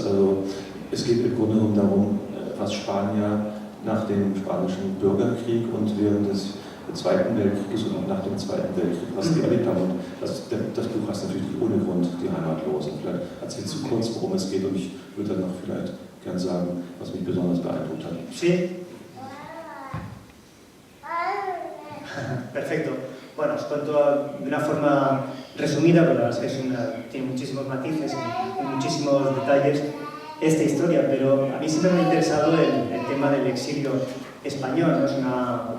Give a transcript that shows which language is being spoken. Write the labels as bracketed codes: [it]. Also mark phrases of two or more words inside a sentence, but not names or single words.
[de] Also es geht im Grunde genommen darum, was Spanier nach dem Spanischen Bürgerkrieg und während des Zweiten Weltkrieges und auch nach dem Zweiten Weltkrieg, was die erlebt haben. Und das Buch heißt natürlich nicht ohne Grund Die Heimatlosen. Vielleicht erzählst du kurz, worum es geht, und ich würde dann noch vielleicht gern sagen, was mich besonders beeindruckt hat. [es] Sí. Perfecto. Bueno, os cuento de una forma resumida, pero la verdad es que tiene muchísimos matices y muchísimos detalles esta historia, pero a mí siempre me ha interesado el tema del exilio español, ¿no?